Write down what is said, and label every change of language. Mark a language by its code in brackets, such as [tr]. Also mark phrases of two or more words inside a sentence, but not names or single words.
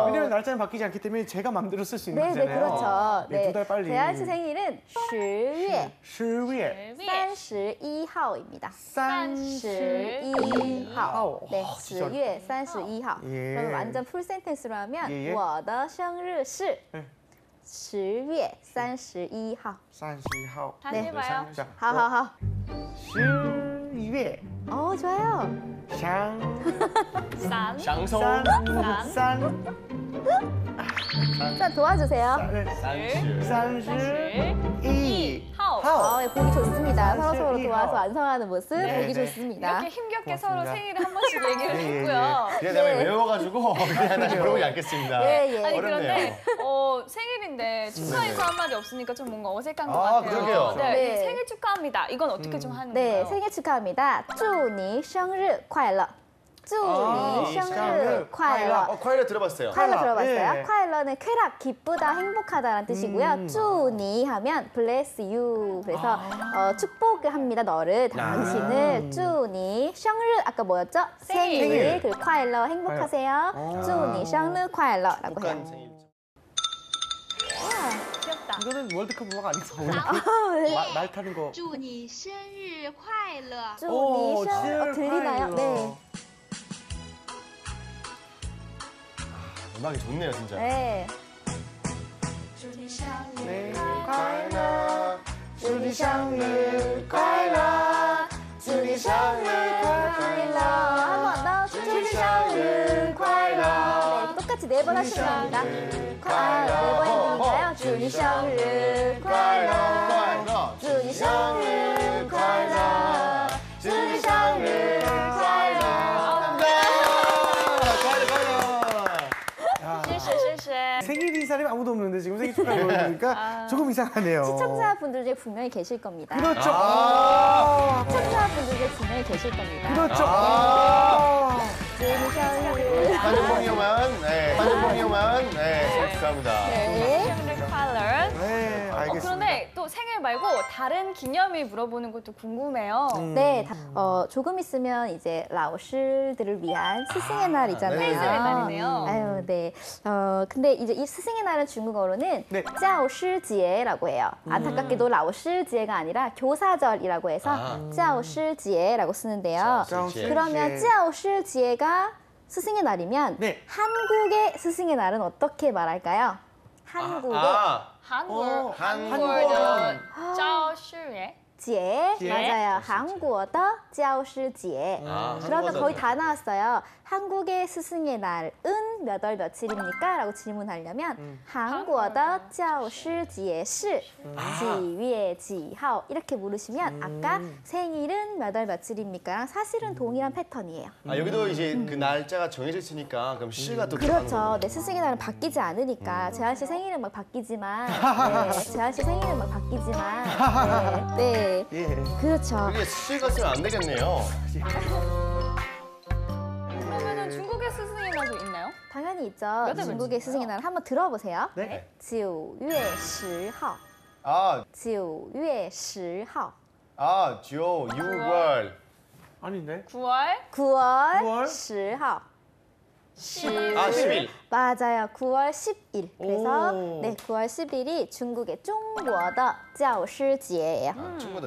[ko] 왜냐면 날짜는 바뀌지 않기 때문에 제가 마음대로 쓸 수 있는 네, 거잖아요. 그렇죠. 네, 두 달 빨리. 재한 씨 생일은 10월 10월 31일입니다. 31일. 31일. 네, 진짜. 10월 31일. 예. 그러면 완전 풀 센텐스로 하면 예, 예. [zh] 我的生日是 [ko] 네. 10월 31일. [zh] 30号. [ko] 다시 해봐요. 자, [zh] 好好好. [ko] 10월 좋아요. 상 산. 장소 산 자, 도와주세요. 32 [zh] 하오. [ko] 네, 보기 좋습니다. 서로 31일. 도와서 완성하는 모습 네, 보기 네. 좋습니다. 이렇게 힘겹게 고맙습니다. 서로 생일을 한 번씩 얘기를 예, 예, 했고요. 그냥 내가 네. 외워가지고 그냥 다시 물어보지 않겠습니다. 예, 예. 아니 어렵네요. 그런데 생일인데 축하인사 한마디 없으니까 좀 뭔가 어색한 것 아, 같아요. 그러게요. 네, 네. 생일 축하합니다. 이건 어떻게 좀 하는 네, 건가요? 생일 축하합니다. [zh] 祝你生日快乐. 祝你生日快乐. [ko] 콰일러 들어봤어요. 콰일러 들어봤어요? 예. 콰일러는 쾌락, 기쁘다, 행복하다라는 뜻이고요. [zh] 祝你 [ko] 하면 bless you. 그래서 축복을 합니다. 너를, 당신을. [zh] 祝你 生日 [ko] 아까 뭐였죠? 생일. 생일. 그리고 快乐 행복하세요. [zh] 祝你生日快乐 [ko] 라고 해요. 북한 생일. 귀엽다. 이거는 월드컵 음악 아니죠? 네. 말 타는 거. [zh] 祝你生日快乐！祝你生日 [ko] 들리나요? 네. 음악이 좋네요, 진짜. 네. [zh] 祝你生日 [ko] 네. [zh] 快乐，祝你生日快乐，祝你生日快乐。 [ko] 한 번 더. [zh] 祝你生日快乐. [ko] 네, 똑같이 4번 하시면 됩니다. 4번이니까요. [zh] 祝你生日快乐，祝你生日快乐，祝你生日快乐。 [ko] 실시. 생일인 사람이 아무도 없는데 지금 생일 축하 보니까 조금 이상하네요. 시청자분들 중에 분명히 계실 겁니다. 그렇죠. 시청자분들 중에 분명히 계실 겁니다. 그렇죠. [zh] 祝你生日。 [ko] 한국봉이요만, 한국봉이요만, 축하합니다. 네. 생일 컬러. 네, 알겠습니다. 그런데 또 생일 말고 다른 기념일 물어보는 것도 궁금해요. 네, 조금 있으면 이제 라오스들을 위한 스승의 날이잖아요. 네. 스승의 날이네요. 아유, 네. 근데 이제 이 스승의 날은 중국어로는 네. 教师节 라고 해요. 안타깝게도 라오스제가 아니라 교사절이라고 해서 教师节라고 쓰는데요. [zh] 教师节. [ko] 그러면 教师节가 스승의 날이면 네. 한국의 스승의 날은 어떻게 말할까요? 한국의 한국. 한국은 [zh] 教师节. 节 [ko] 제. 맞아요. 한국의 教师节. 그러면 거의 다 나왔어요. 한국의 스승의 날은 몇 월 며칠입니까? 라고 질문하려면 한국의 [zh] 教师节是几月几号 [ko] 이렇게 물으시면 아까 생일은 몇 월 며칠입니까? 사실은 동일한 패턴이에요. 여기도 이제 그 날짜가 정해져 있으니까 그럼 시가 또 그렇죠. 내 스승의 날은 바뀌지 않으니까 재한 씨 생일은 막 바뀌지만 재한 씨 생일은 막 바뀌지만 네. 예. 그렇죠. 그게 시가 쓰면 안 되겠네요. 그러면은 중국의 스승의 날도 있나요? 당연히 있죠. 몇 중국의 스승의 날 한번 들어보세요. 네. [zh] 9 月10号 [ko] 아, [zh] 9月10号 [ko] 아, 6월. 아닌데? 9월 9월 9월 [zh] 10号 [ko] 아, 10일. 맞아요. 9월 10일. 그래서 오. 네, 9월 10일이 중국의 [zh] 中国的教师节 [ko] 예요. 친구들.